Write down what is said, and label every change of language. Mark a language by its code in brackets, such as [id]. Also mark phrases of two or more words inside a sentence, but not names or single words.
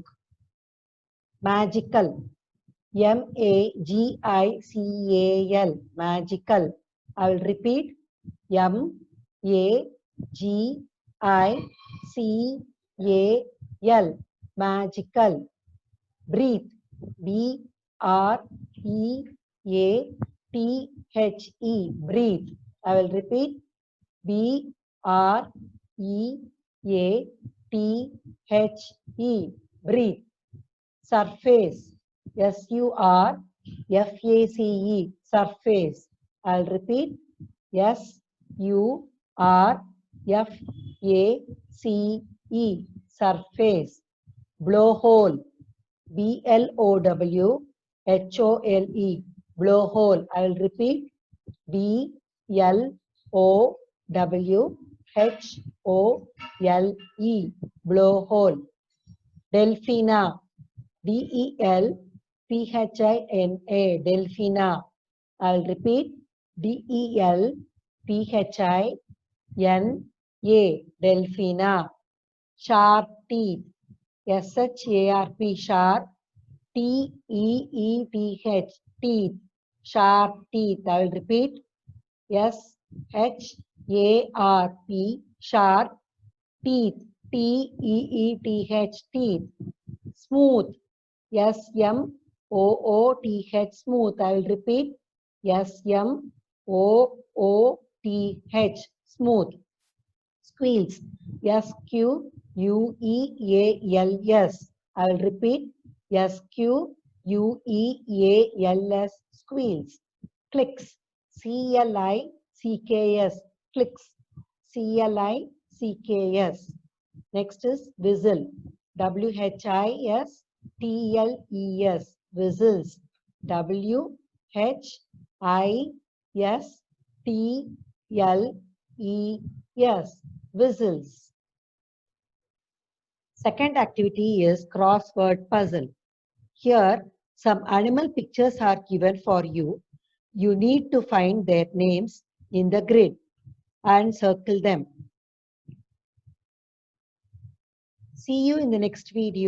[en] Magical. M-A-G-I-C-A-L. Magical. I will repeat. M-A-G-I-C-A-L. Magical. Breathe. B-R-E-A-T-H-E. Breathe. I will repeat. B-R-E-A-T-H-E. Breathe. Surface. S-U-R-F-A-C-E. Surface. I'll repeat. S-U-R-F-A-C-E. Surface. Blowhole. B-L-O-W-H-O-L-E. Blowhole. I will repeat. B-L-O-W-H-O-L-E. Blowhole. Delphina. D-E-L-P-H-I-N-A. Delphina. I'll repeat. D-E-L-P-H-I-N-A. Delphina. Sharp teeth. S-H-A-R-P. Sharp. T-E-E-T-H. Teeth. Sharp teeth. I will repeat. S-H-A-R-P. Sharp. Teeth. T-E-E-T-H. Teeth. Smooth. S-M-O-O-T-H. Smooth. I will repeat. S-M-O-O-T-H. Smooth. Squeals. S-Q-U-E-A-L-S. I will repeat. S-Q-U-E-A-L-S. Squeals. Clicks. C-L-I-C-K-S. Clicks. C-L-I-C-K-S. Next is whistle. W-H-I-S-T-L-E-S. Whistles. W-H-I-S-T-L-E-S. Whistles. Second activity is crossword puzzle. Here, some animal pictures are given for you. You need to find their names in the grid and circle them. See you in the next video.